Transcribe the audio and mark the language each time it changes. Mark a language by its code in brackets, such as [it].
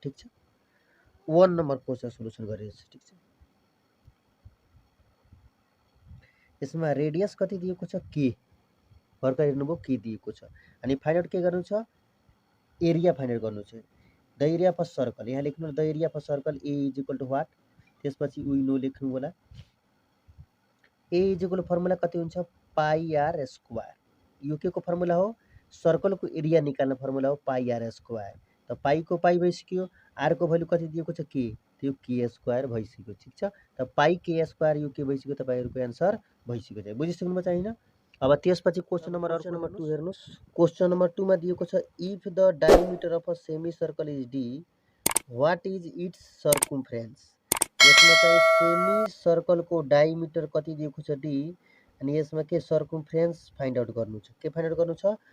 [ne] ठीक छ, 1 number question solution गरिरहेछु। ठीक छ, यसमा रेडियस कति दिएको छ के, भर्खर हेर्नुभयो के दिएको छ। अनि फाइन्ड आउट के गर्नु छ? एरिया फाइन्ड आउट गर्नु छ। [en] the area of circle [ne] यहाँ लेख्नु, [en] the area of circle A is equal to what, [ne] त्यसपछि [en] we know [ne] लेख्नु होला। [en] A is equal to formula कति हुन्छ? [ne] पाई आर स्क्वायर। यो के को फर्मुला हो? सर्कल को एरिया निकाल्ने फर्मुला हो पाई आर स्क्वायर। त पाई को पाई भइसक्यो, आर को भ्यालु कति दिएको छ के, त्यो के स्क्वायर भइसक्यो। ठीक छ, त पाई के स्क्वायर यो के भइसक्यो, तपाईहरुको आन्सर भइसक्यो चाहिँ। बुझिसक्नुभयो चाहिँ हैन। अब त्यसपछि क्वेसन नम्बर 2 हेर्नुस्। क्वेसन नम्बर 2 मा दिएको छ [en] If the diameter of a semi circle is d what is its circumference. [ne] यसमा चाहिँ सेमी सर्कल को डायमिटर कति दिएको छ डी, अनि यसमा के सर्कमफ्रेन्स फाइन्ड आउट गर्नु छ। के फाइन्ड आउट गर्नु छ?